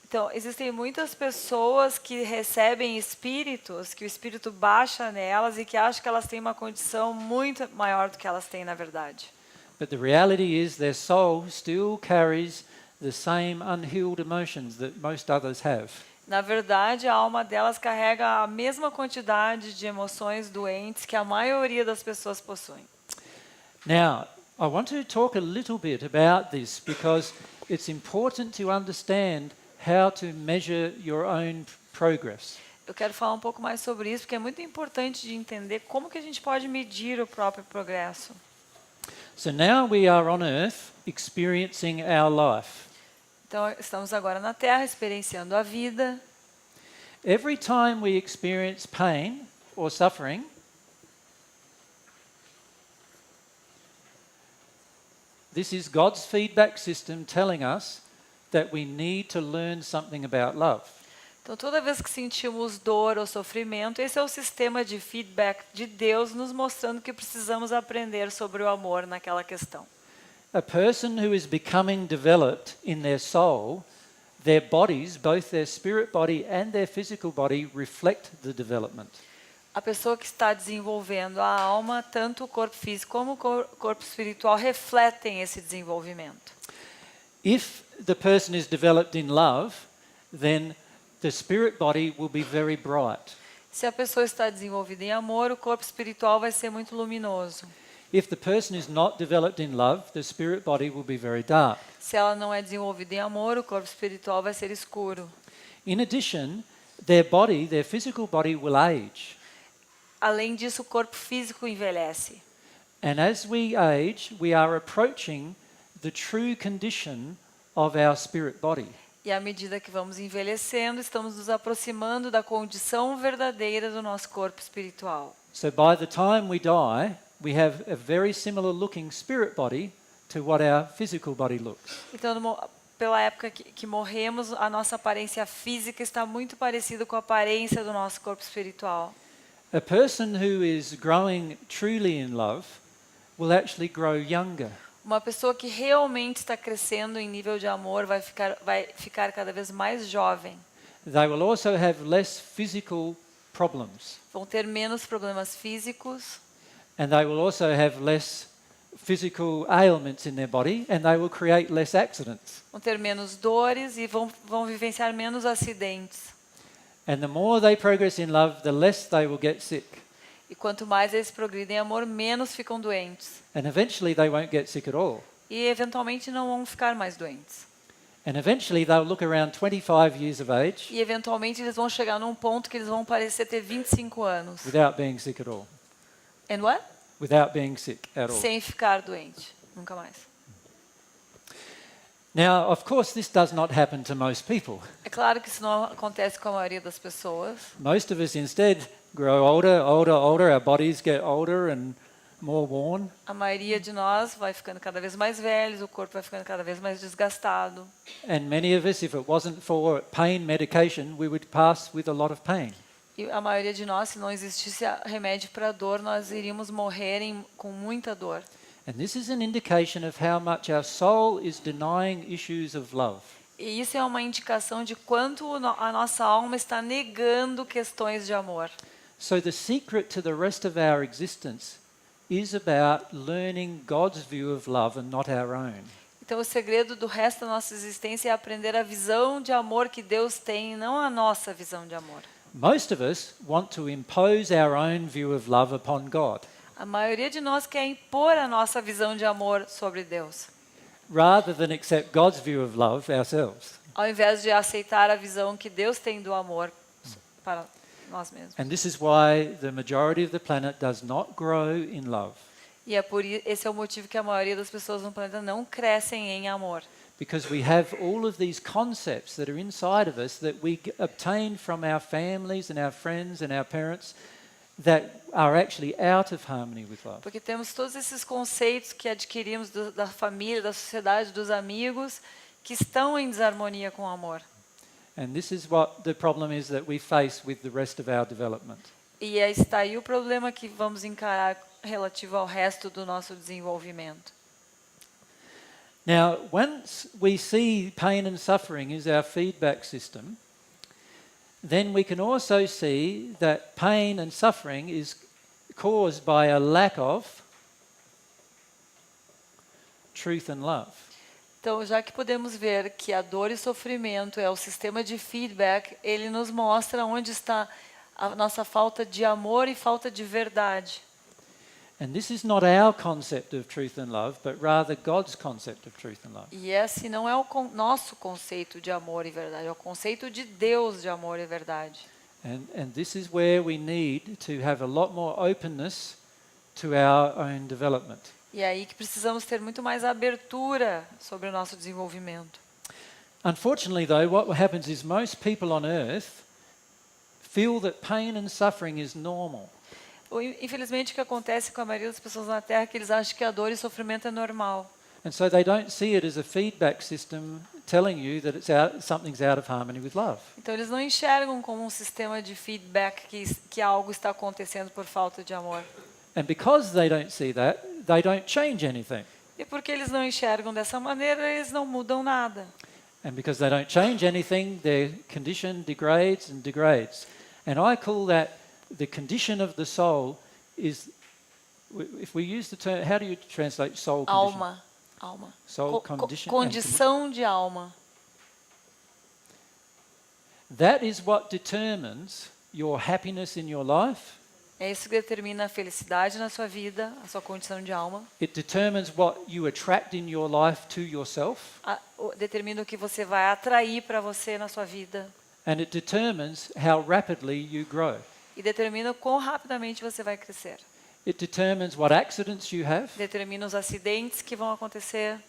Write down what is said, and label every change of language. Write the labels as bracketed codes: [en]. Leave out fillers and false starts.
[pt] Então, existem muitas pessoas que recebem espíritos, que o espírito baixa nelas e que acham que elas têm uma condição muito maior do que elas têm na verdade. [en] But the reality is their soul still carries the same unhealed emotions that most others have. [pt] Na verdade, a alma delas carrega a mesma quantidade de emoções doentes que a maioria das pessoas possuem. [en] Now, I want to talk a little bit about this because it's important to understand how to measure your own progress. [pt] Eu quero falar um pouco mais sobre isso, porque é muito importante de entender como que a gente pode medir o próprio progresso. [en] So now we are on earth experiencing our life. [pt] Então, estamos agora na Terra, experienciando a vida. [en] Every time we experience pain or suffering, this is God's feedback system telling us that we need to learn something about love. [pt] Então, toda vez que sentimos dor ou sofrimento, esse é o sistema de feedback de Deus nos mostrando que precisamos aprender sobre o amor naquela questão. [en] A person who is becoming developed in their soul, their bodies, both their spirit body and their physical body, reflect the development. [pt] A pessoa que está desenvolvendo a alma, tanto o corpo físico como o corpo espiritual, refletem esse desenvolvimento. [en] If the person is developed in love, then the spirit body will be very bright. [pt] Se a pessoa está desenvolvida em amor, o corpo espiritual vai ser muito luminoso. [en] If the person is not developed in love, the spirit body will be very dark. [pt] Se ela não é desenvolvida em amor, o corpo espiritual vai ser escuro. [en] In addition, their body, their physical body will age. [pt] Além disso, o corpo físico envelhece. [en] And as we age, we are approaching the true condition of our spirit body. [pt] E à medida que vamos envelhecendo, estamos nos aproximando da condição verdadeira do nosso corpo espiritual. [en] So by the time we die, we have a very similar looking spirit body to what our physical body looks. [pt] Então, pela época que morremos, a nossa aparência física está muito parecida com a aparência do nosso corpo espiritual. [en] A person who is growing truly in love will actually grow younger. [pt] Uma pessoa que realmente está crescendo em nível de amor vai ficar cada vez mais jovem. [en] They will also have less physical problems, [pt] Vão ter menos problemas físicos. [en] and they will also have less physical ailments in their body, and they will create less accidents. [pt] Vão ter menos dores e vão vivenciar menos acidentes. [en] And the more they progress in love, the less they will get sick. [pt] E quanto mais eles progridem em amor, menos ficam doentes. [en] And eventually they won't get sick at all. [pt] E eventualmente não vão ficar mais doentes. [en] And eventually they'll look around 25 years of age [pt] E eventualmente eles vão chegar num ponto que eles vão parecer ter 25 anos. [en] without being sick at all. And what? Without being sick at all. [pt] Sem ficar doente. Nunca mais. [en] Now, of course, this does not happen to most people. [pt] É claro que isso não acontece com a maioria das pessoas. [en] Most of us instead grow older, our bodies get older and more worn. [pt] A maioria de nós vai ficando cada vez mais velhos, o corpo vai ficando cada vez mais desgastado. [en] And many of us, if it wasn't for pain medication, we would pass with a lot of pain. [pt] E a maioria de nós, se não existisse remédio para dor, nós iríamos morrer com muita dor. [en] And this is an indication of how much our soul is denying issues of love. [pt] E isso é uma indicação de quanto a nossa alma está negando questões de amor. [en] So the secret to the rest of our existence is about learning God's view of love and not our own. [pt] Então o segredo do resto da nossa existência é aprender a visão de amor que Deus tem, não a nossa visão de amor. [en] Most of us want to impose our own view of love upon God, [pt] A maioria de nós quer impor a nossa visão de amor sobre Deus, [en] rather than accept God's view of love ourselves. [pt] ao invés de aceitar a visão que Deus tem do amor para nós mesmos. [en] And this is why the majority of the planet does not grow in love, [pt] E esse é o motivo que a maioria das pessoas no planeta não crescem em amor. [en] because we have all of these concepts that are inside of us that we obtain from our families and our friends and our parents that are actually out of harmony with love. [pt] Porque temos todos esses conceitos que adquirimos da família, da sociedade, dos amigos, que estão em desarmonia com o amor. [en] And this is what the problem is that we face with the rest of our development. [pt] E aí está aí o problema que vamos encarar relativo ao resto do nosso desenvolvimento. [en] Now, once we see pain and suffering as our feedback system, then we can also see that pain and suffering is caused by a lack of truth and love. [pt] Então, já que podemos ver que a dor e sofrimento é o sistema de feedback, ele nos mostra onde está a nossa falta de amor e falta de verdade. [en] And this is not our concept of truth and love, but rather God's concept of truth and love. [pt] E esse não é o nosso conceito de amor e verdade, é o conceito de Deus de amor e verdade. [en] And this is where we need to have a lot more openness to our own development. [pt] E é aí que precisamos ter muito mais abertura sobre o nosso desenvolvimento. [en] Unfortunately, though, what happens is most people on earth feel that pain and suffering is normal. [pt] Infelizmente, o que acontece com a maioria das pessoas na Terra é que eles acham que a dor e o sofrimento é normal. [en] And so they don't see it as a feedback system telling you that something's out of harmony with love. [pt] Então, eles não enxergam como um sistema de feedback que algo está acontecendo por falta de amor. [en] And because they don't see that, they don't change anything. [pt] E porque eles não enxergam dessa maneira, eles não mudam nada. [en] And because they don't change anything, their condition degrades and degrades. And I call that the condition of the soul is, if we use the term, how do you translate soul condition? [pt] Alma. [en] Soul condition. [pt] Condição de alma. [en] That is what determines your happiness in your life. [pt] É isso que determina a felicidade na sua vida, a sua condição de alma. [en] It determines what you attract in your life to yourself. [pt] Determina o que você vai atrair para você na sua vida. [en] And it determines how rapidly you grow. [pt] E determina quão rapidamente você vai crescer. [en] It determines what accidents you have, [pt] Determina os acidentes que vão acontecer,